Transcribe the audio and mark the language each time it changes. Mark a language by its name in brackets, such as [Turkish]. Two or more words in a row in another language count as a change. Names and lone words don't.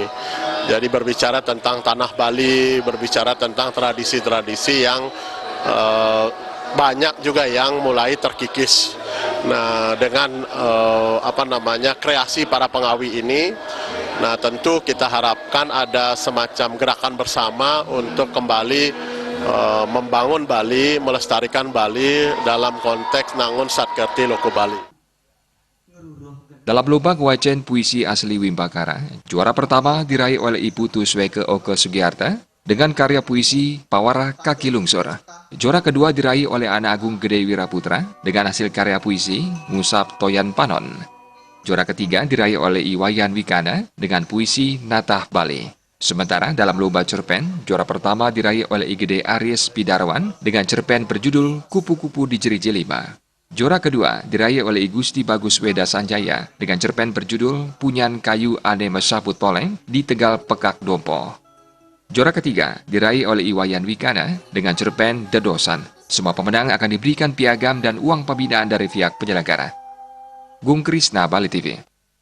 [Indonesian] Jadi berbicara tentang tanah Bali, berbicara tentang tradisi-tradisi yang banyak juga yang mulai terkikis. Nah, dengan kreasi para pengawi ini, nah tentu kita harapkan ada semacam gerakan bersama untuk kembali membangun Bali, melestarikan Bali dalam konteks [Balinese] nangun satkerti loko Bali. [Indonesian] Dalam lomba ngewacen puisi asli Wimbekara, juara pertama diraih oleh Ibu Tusweke Oke Sugiarta dengan karya puisi Pawara Kaki Lungsor. Juara kedua diraih oleh Anak Agung Gede Wiraputra dengan hasil karya puisi Ngusap Toyan Panon. Juara ketiga diraih oleh Iwayan Wikana dengan puisi Natah Bali. Sementara dalam lomba cerpen, juara pertama diraih oleh Igede Aries Pidarwan dengan cerpen berjudul Kupu-Kupu di Jeriji Lima. Juara kedua diraih oleh Igusti Bagus Weda Sanjaya dengan cerpen berjudul Punyan Kayu Ane Mesaput Poleng di Tegal Pekak Dompo. Juara ketiga diraih oleh Iwayan Wikana dengan cerpen Dedosan. Semua pemenang akan diberikan piagam dan uang pembinaan dari pihak penyelenggara. Gung Krisna, Bali TV.